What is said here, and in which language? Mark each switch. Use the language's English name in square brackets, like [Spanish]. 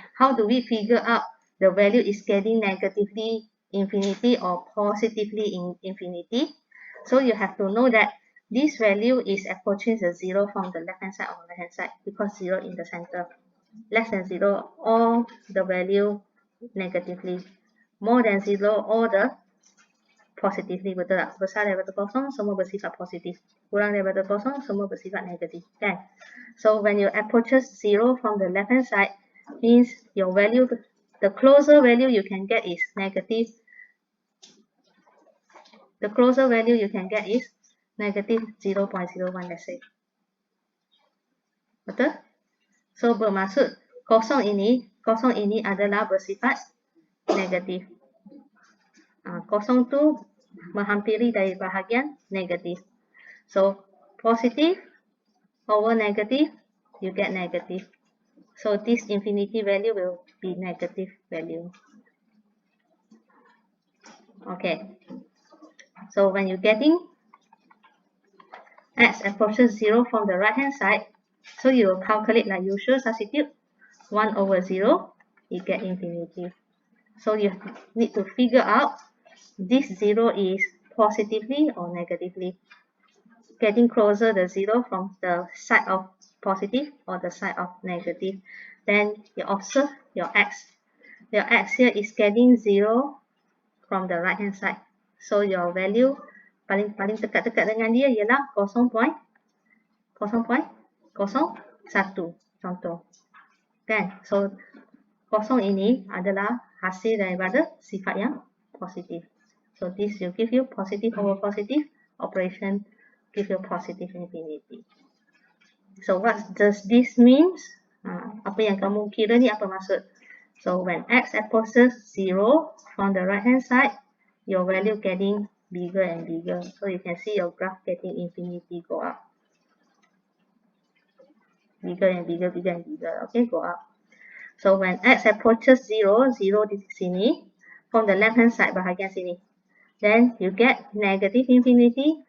[English] How do we figure out the value is getting negatively infinity or positively in infinity? So you have to know that this value is approaching the 0 from the left hand side or right hand side because 0 in the center. Less than 0, all the value negatively. More than 0, all the positively, [Malay] betul tak? Besar daripada kosong, semua bersifat positif. Kurang daripada kosong, semua bersifat negatif. Kan? [English] So when you approaches 0 from the left hand side, means your value, the closer value you can get is negative. The closer value you can get is negative 0.01, let's say. [Malay] Betul? So bermaksud kosong ini adalah bersifat negatif. Kosong tu menghampiri dari bahagian negatif. [English] So positive over negative, you get negative. So this infinity value will be negative value. Okay. So when you're getting x approaches 0 from the right hand side, so you will calculate like usual, substitute 1 over 0, you get infinity. So you need to figure out this 0 is positively or negatively. Getting closer the 0 from the side of positive or the side of negative. Then you observe your x. Your x here is getting 0 from the right hand side. So your value [Malay] paling dekat-dekat dengan dia ialah 0.01 contoh. Kan? So kosong ini adalah hasil daripada sifat yang positif. [English] So this will give you positive over positive operation, give you positive infinity. So what does this means? [Malay] Apa yang kamu kira ni apa maksud? [English] So when x approaches 0 from the right hand side, your value getting bigger and bigger. So you can see your graph getting infinity go up. Bigger and bigger, bigger and bigger. Okay, go up. So when x approaches 0, 0 [Malay] di sini, [English] from the left hand side [Malay] bahagian sini, [English] then you get negative infinity.